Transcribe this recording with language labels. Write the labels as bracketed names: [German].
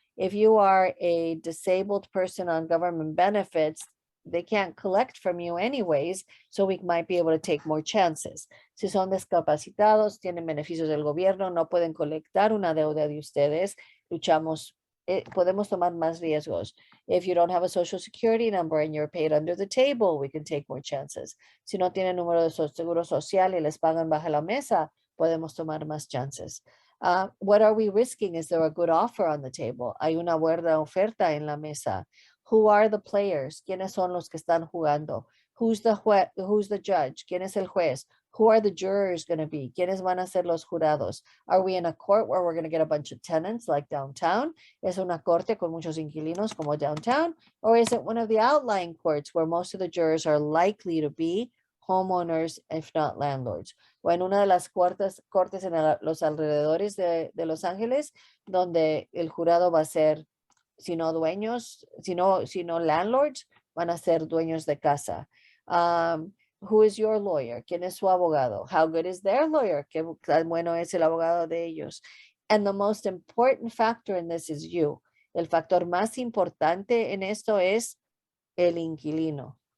[English] If you are a disabled person on government benefits, they can't collect from you anyways, so we might be able to take more chances. [Spanish] Si son discapacitados, tienen beneficios del gobierno, no pueden colectar una deuda de ustedes, luchamos, podemos tomar más riesgos. [English] If you don't have a social security number and you're paid under the table, we can take more chances. [Spanish] Si no tienen número de seguro social y les pagan bajo la mesa, podemos tomar más chances. [English] What are we risking? Is there a good offer on the table? [Spanish] Hay una buena oferta en la mesa. [English] Who are the players? [Spanish] ¿Quiénes son los que están jugando? [English] Who's the judge? [Spanish] ¿Quién es el juez? [English] Who are the jurors going to be? [Spanish] ¿Quiénes van a ser los jurados? [English] Are we in a court where we're going to get a bunch of tenants like downtown? [Spanish] ¿Es una corte con muchos inquilinos como downtown? [English] Or is it one of the outlying courts where most of the jurors are likely to be homeowners, if not landlords? [Spanish] O en una de las cortes en los alrededores de Los Ángeles, donde el jurado va a ser, si no dueños, si no landlords, van a ser dueños de casa. [English] Who is your lawyer? [Spanish] ¿Quién es su abogado? [English] How good is their lawyer? [Spanish] ¿Qué tan bueno es el abogado de ellos? [English] And the most important factor in this is you. [Spanish] El factor más importante en esto es el inquilino.